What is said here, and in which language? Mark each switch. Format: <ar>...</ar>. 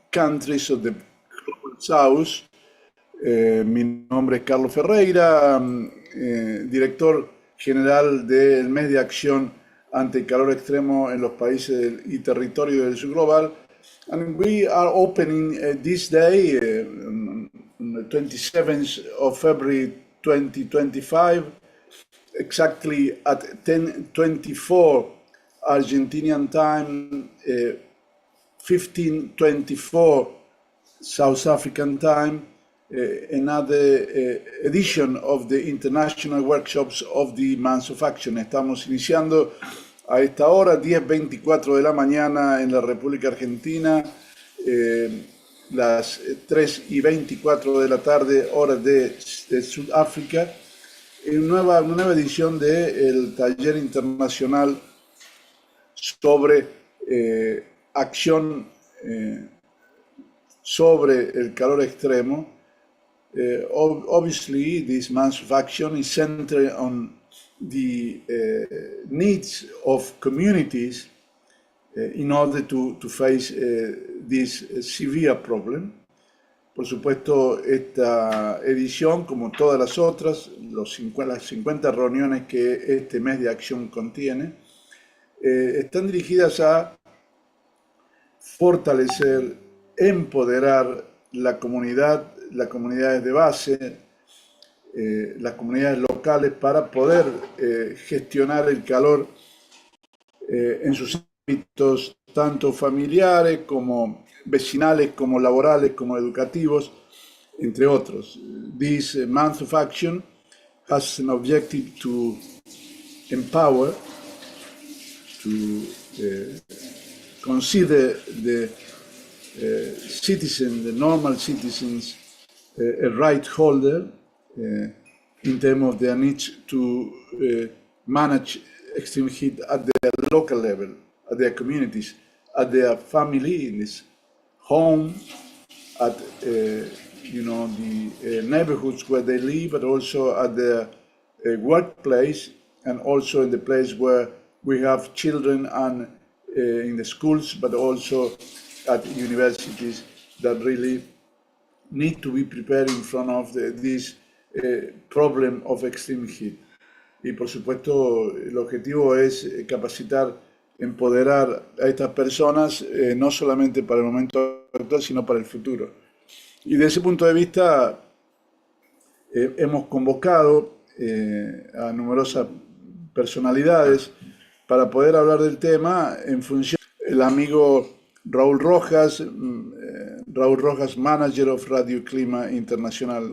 <en>countries of the Global South.</en> <es>Mi nombre es Carlos Ferreira, director general del mes de acción ante el calor extremo en los países y territorios del sur global.</es> <en>And we are opening this day, on the 27th of February 2025, exactly at 10:24 Argentinian time, 15:24 South African time, another edition of the international workshops of the month of action.</en> <es>Estamos iniciando a esta hora, 10:24 de la mañana en la República Argentina, las 3:24 de la tarde, hora de Sudáfrica, una nueva edición del taller internacional sobre acción sobre el calor extremo.</es> <en>Obviously, this month of action is centered on the needs of communities in order to face this severe problem.</en> <es>Por supuesto, esta edición, como todas las otras, las 50 reuniones que este mes de acción contiene, están dirigidas a fortalecer, empoderar las comunidades de base, las comunidades locales para poder gestionar el calor en sus ámbitos tanto familiares como vecinales, como laborales, como educativos, entre otros.</es> <en>This month of action has an objective to empower, to consider the citizen, the normal citizens, a right holder in terms of their needs to manage extreme heat at their local level, at their communities, at their family, in this home, at the neighborhoods where they live, but also at their workplace, and also in the place where we have children and in the schools, but also at universities that really need to be prepared in front of this problem of extreme heat.</en> <es>Y por supuesto, el objetivo es capacitar, empoderar a estas personas, no solamente para el momento actual, sino para el futuro. Y desde ese punto de vista, hemos convocado a numerosas personalidades para poder hablar del tema en función del amigo Raúl Rojas,</es> <en>manager of Radio Clima Internacional.</en>